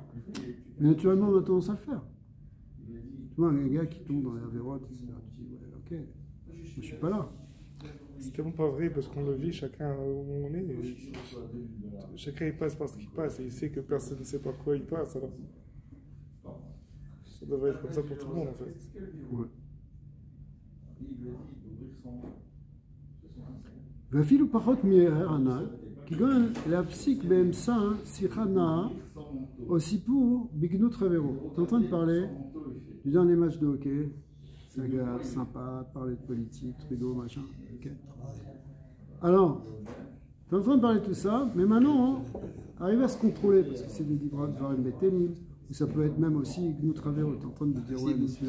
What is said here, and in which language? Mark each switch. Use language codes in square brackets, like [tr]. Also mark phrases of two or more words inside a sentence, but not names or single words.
[fr] Mais naturellement, on a tendance à le faire. Tu vois, un gars qui tombe dans la vérote, etc. Tu dis, ouais, ok, moi, je suis pas là. C'est tellement pas vrai parce qu'on le vit chacun où on est. Chacun il passe par ce qu'il passe et il sait que personne ne sait par quoi il passe. Alors ça devrait être comme ça pour tout le monde en fait. Ouais. [he] ואפילו פחות מהרהר הנ"ל, כגון להפסיק באמצע שיחה נאה או סיפור בגנות חברו. [fr] Tu es en train de parler du dernier match de hockey, c'est agréable, sympa, parler de politique, Trudeau, machin. Okay. Alors, tu es en train de parler de tout ça, mais maintenant, arriver à se contrôler, parce que c'est des livres de [he] דברים בטלים, [fr] ou ça peut être même aussi [he] גנות חברו, [fr] tu es en train de dire, ouais, mais celui-là.